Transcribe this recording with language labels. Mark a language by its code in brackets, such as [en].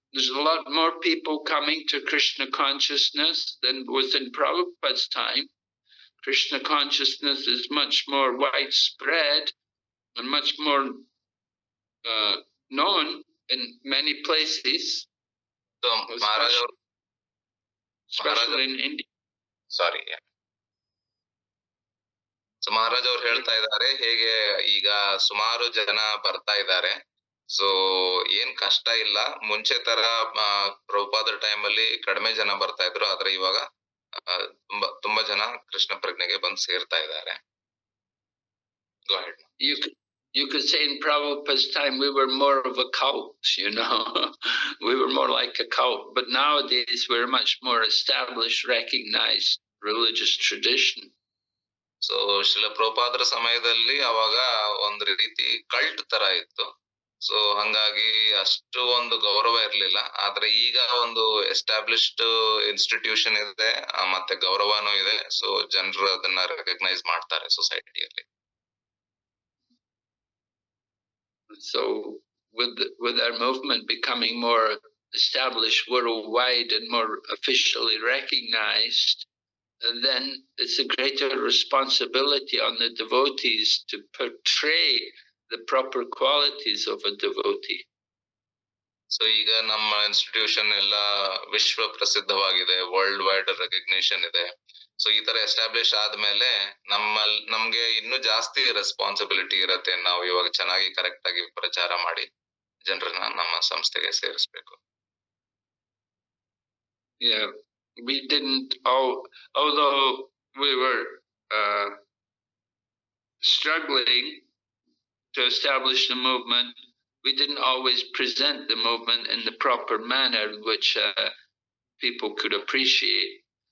[en] There's a lot more people coming to Krishna consciousness than was in Prabhupada's time. Krishna consciousness is much more widespread and much more known in many places, So Maharaj, especially in India. [kn] Sorry, so Maharaj ಅವ್ರು ಹೇಳ್ತಾ ಇದ್ದಾರೆ, ಹೇಗೆ ಈಗ ಸುಮಾರು ಜನ ಬರ್ತಾ ಇದ್ದಾರೆ, so ಏನ್ ಕಷ್ಟ ಇಲ್ಲ. ಮುಂಚೆ ತರ ಪ್ರಭುಪಾದರ ಟೈಮ್ ಅಲ್ಲಿ ಕಡಿಮೆ ಜನ ಬರ್ತಾ ಇದ್ರು, ಆದ್ರೆ ಇವಾಗ ತುಂಬಾ ಜನ ಕೃಷ್ಣ ಪ್ರಜ್ಞೆಗೆ ಬಂದು ಸೇರ್ತಾ ಇದ್ದಾರೆ. [en] Go ahead. You could say in Prabhupada's time we were more of a cult, we were more like a cult, but nowadays we're much more established, recognized religious tradition. [kn] So Srila ಪ್ರಭುಪಾದರ ಸಮಯದಲ್ಲಿ ಅವಾಗ ಒಂದು ರೀತಿ ಕಲ್ಟ್ ತರ ಇತ್ತು, so ಹಂಗಾಗಿ ಅಷ್ಟು ಒಂದು ಗೌರವ ಇರ್ಲಿಲ್ಲ. ಆದ್ರೆ ಈಗ ಒಂದು ಎಸ್ಟಾಬ್ಲಿಷ್ಡ್ ಇನ್ಸ್ಟಿಟ್ಯೂಷನ್ ಇದೆ, ಮತ್ತೆ ಗೌರವನೂ ಇದೆ, ಸೊ ಜನರು ಅದನ್ನ ರೆಕಗ್ನೈಸ್ ಮಾಡ್ತಾರೆ ಸೊಸೈಟಿಯಲ್ಲಿ. So with our movement becoming more established worldwide and more officially recognized, then it's a greater responsibility on the devotees to portray the proper qualities of a devotee. So ಈಗ ನಮ್ಮ institution ಎಲ್ಲ ವಿಶ್ವ ಪ್ರಸಿದ್ಧವಾಗಿದೆ, world wide recognition ಇದೆ. So ಈ ತರ establish ಆದ್ಮೇಲೆ ನಮ್ಗೆ ಇನ್ನೂ ಜಾಸ್ತಿ ರೆಸ್ಪಾನ್ಸಿಬಿಲಿಟಿ ಇರತ್ತೆ. ನಾವು ಇವಾಗ ಚೆನ್ನಾಗಿ ಕರೆಕ್ಟ್ ಆಗಿ ಪ್ರಚಾರ ಮಾಡಿ ಜನರನ್ನ ನಮ್ಮ ಸಂಸ್ಥೆಗೆ ಸೇರಿಸ್ಬೇಕು. [en] Yeah, we didn't, although we were struggling to establish the movement, we didn't always present the movement in the proper manner which people could appreciate.